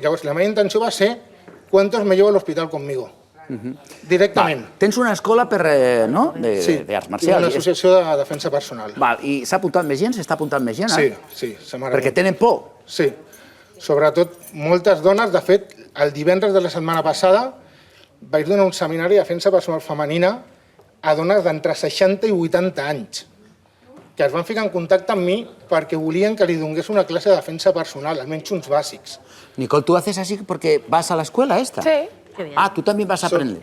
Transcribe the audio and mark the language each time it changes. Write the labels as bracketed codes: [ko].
[ca] Llavors la meva intenció va ser [es] ¿cuántos me llevo al hospital conmigo? [ca] Directament. Tens una escola d'arts marcials. Sí, una associació de defensa personal. I s'ha apuntat més gent? S'està apuntant més gent? Sí. Perquè tenen por? Sí. Sobretot moltes dones. De fet, el divendres de la setmana passada vaig donar un seminari de defensa personal femenina a dones d'entre 60 i 80 anys que es van ficar en contacte amb mi perquè volien que li donés una clase de defensa personal, almenys uns bàsics. [es] Nicole, ¿tú haces así porque vas a la escuela esta? Sí. Ah, tú también vas a aprender.